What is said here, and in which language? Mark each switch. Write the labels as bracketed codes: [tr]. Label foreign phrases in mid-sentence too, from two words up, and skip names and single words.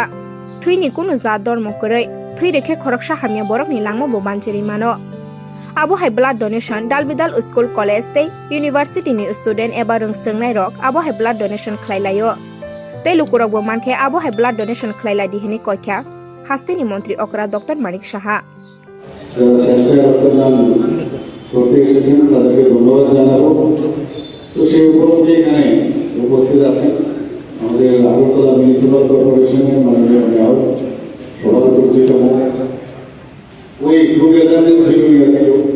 [trp] Thuini kuno za dormo korei thui rekhe khoroksa hamya borok ni langmo bo bancheri mano abo hai [en] blood donation [trp] dalbidal school college tei university ni student eba rung sengnai rok abo hai [en] blood donation [trp] khlailayo tei lukurok bo mankhe abo hai [en] blood donation [trp] khlailai di hini koikha hastini মন্ত্রী okra Dr. Manik Saha [bn] আমাদের আগরতলা মিউনিসিপাল কর্পোরেশনের মাননীয় মেয়র সভাপতি পরিচিত ওই টুগেদারনেস বিলুনিয়ার